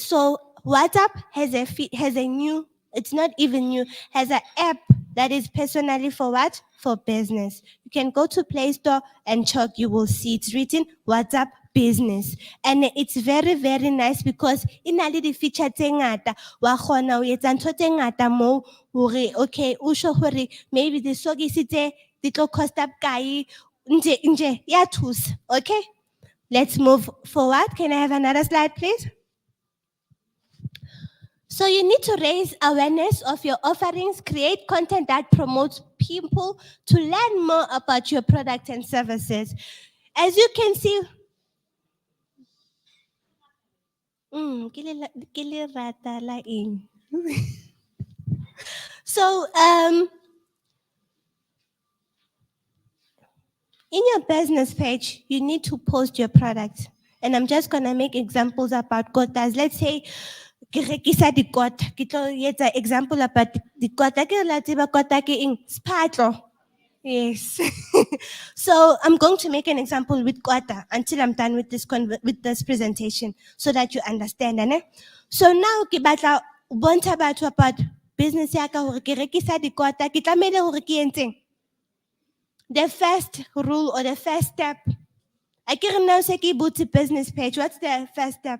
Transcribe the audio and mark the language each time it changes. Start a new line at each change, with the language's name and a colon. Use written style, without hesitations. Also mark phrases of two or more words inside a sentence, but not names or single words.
English: So WhatsApp has a new, it's not even new, has an app that is personally for what? For business. You can go to Play Store and check, you will see it's written WhatsApp Business. And it's very, very nice because in a little feature
Southern Sotho: tse ngata wa kgona ho etsa ntho tse ngata mo hore okay o sho hore maybe the sogisi tse di tlo
English: cost up
Southern Sotho: kae nje ya thusa.
English: Okay? Let's move forward. Can I have another slide, please? So you need to raise awareness of your offerings, create content that promotes people to learn more about your product and services. As you can see, so in your business page, you need to post your product. And I'm just going to make examples about quotas. Let's say,
Southern Sotho: ke rekisa dikota. Ke tlo etsa
English: example about
Southern Sotho: dikota. Ke la tseba kota ke eng? Spatlo.
English: Yes. So I'm going to make an example with quota until I'm done with this presentation so that you understand.
Southern Sotho: Ne? So now ke batla bontsha batho
English: about business
Southern Sotho: ya ka hore ke rekisa dikota. Ke tlamehile hore ke etseng?
English: The first rule or the first step. I can now say ke business page. What's the first step?